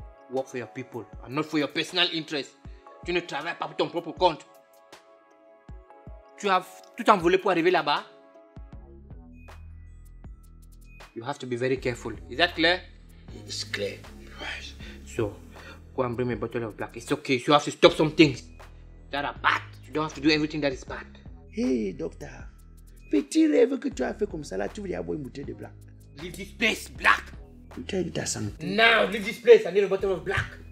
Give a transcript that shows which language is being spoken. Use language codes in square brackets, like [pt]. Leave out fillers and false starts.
[en] Work for your people and not for your personal interest. [fr] Tu ne travailles pas pour ton propre compte. Tu as tout envolé pour arriver là-bas. [en] You have to be very careful. Is that clear? It's clear. Right. So, go and bring me a bottle of black. It's okay. You have to stop some things that are bad. You don't have to do everything that is bad. [fr] Hey, docteur. Petit rêve que tu as fait comme ça là, tu veux boire une bouteille de black. [en] Leave this place, black. [fr] Tu as dit ta santé. [en] Now, leave this place. I need a bottle of black.